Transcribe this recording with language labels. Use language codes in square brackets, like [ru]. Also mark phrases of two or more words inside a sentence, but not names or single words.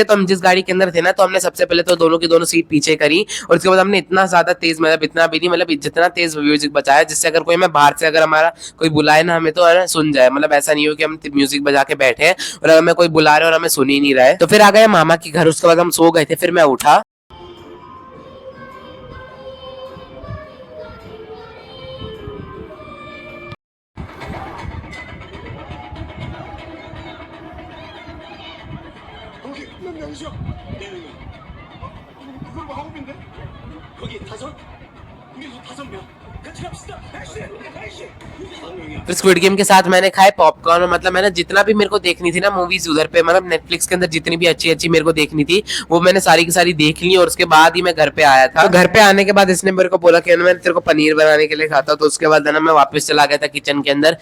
[hi] तो हम जिस गाड़ी के अंदर थे ना, तो हमने सबसे पहले तो दोनों की दोनों सीट पीछे करी, और उसके बाद हमने इतना ज्यादा तेज, मतलब इतना भी नहीं, मतलब जितना तेज म्यूजिक बजाया, जिससे अगर कोई हमें बाहर से अगर हमारा कोई बुलाए ना हमें, तो है ना सुन जाए, मतलब ऐसा नहीं हो कि हम म्यूजिक बजा के बैठे हैं और हमें कोई बुला रहे और हमें सुन ही नहीं रहा है। तो फिर आ गए मामा के घर, उसके बाद हम सो गए थे, फिर मैं उठा। [ko] 거기 몇 명이죠? 4명. 그걸 뭐 한국인데? 거기 5? 우리도 5명. 같이 갑시다. 액션! 액션! 우리 5명이야. [hi] फिर स्क्विड गेम के साथ मैंने खाए पॉपकॉर्न, और मतलब मैंने जितना भी मेरे को देखनी थी ना मूवीज उधर पे, मतलब नेटफ्लिक्स के अंदर जितनी भी अच्छी अच्छी मेरे को देखनी थी, वो मैंने सारी की सारी देख ली, और उसके बाद ही मैं घर पे आया था। तो घर पे आने के बाद इसने मेरे को बोला कि मैं तेरे को पनीर बनाने के लिए खाता, तो उसके बाद ना मैं वापस चला गया था किचन के अंदर।